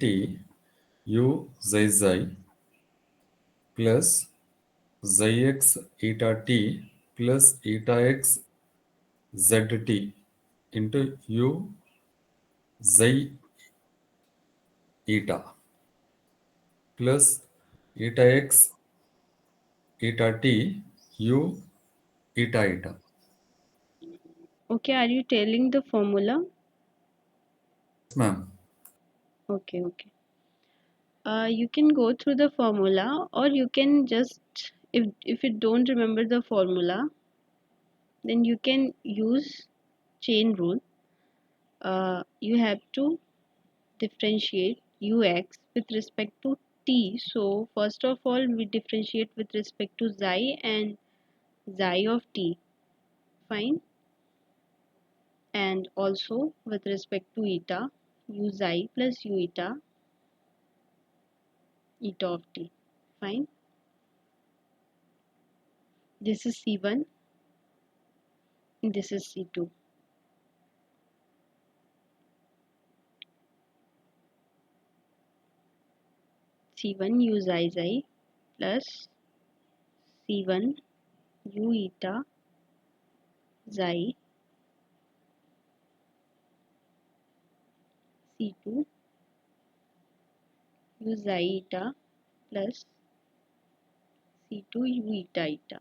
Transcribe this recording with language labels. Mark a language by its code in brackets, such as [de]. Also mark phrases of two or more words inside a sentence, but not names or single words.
[en] u xi xi plus xi x eta t plus eta x zt into u xi eta plus eta x eta t u eta eta. Okay, are you telling the formula? Yes, ma'am. Okay. You can go through the formula, or you can just, if you don't remember the formula, then you can use chain rule. You have to differentiate ux with respect to t. So first of all, we differentiate with respect to xi and xi of t. Fine. And also with respect to eta, u xi plus u eta of t. Fine. This is C1, this is C2. C1 u xi xi plus C1 u eta xi C2 u xi eta plus C2 u eta eta.